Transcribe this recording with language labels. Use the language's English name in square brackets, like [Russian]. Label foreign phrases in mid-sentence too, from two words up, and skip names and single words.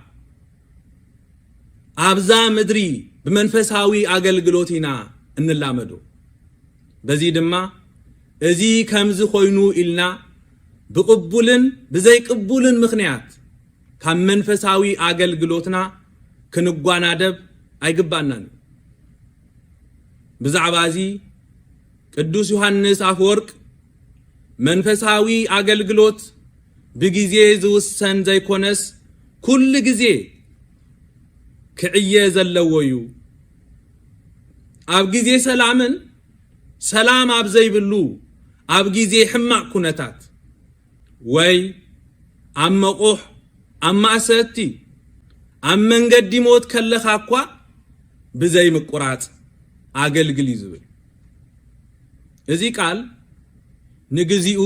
[Tigrinya] ኣብዛ ምድሪ ብመንፈሳዊ አገልግሎትና እንላመዶ በዚ ድማ እዚ ከምዚ ኮይኑ ኢልና ብቅቡልን ብዘይቅቡልን ምኽንያት ካብ መንፈሳዊ አገልግሎትና ክንጓናደብ አይግባናን ብዛዕባ እዚ ቅዱስ ዮሐንስ አፈወርቅ መንፈሳዊ አገልግሎት በጊዜ ዝውሰን ዘይኮነስ ኩል ጊዜ ክዕየ ዘለወዩ ኣብ ጊዜ ሰላምን ሰላም ኣብ ዘይብሉ ኣብ ጊዜ ሕማቅ ኩነታት ወይ ኣብ መቆሕ ኣብ ማእሰቲ ኣብ መንገዲ ሞት ከለኻ እኳ ብዘይ ምቁራጽ አገልግል ይዝብል እዚ ቃል ንግዚኡ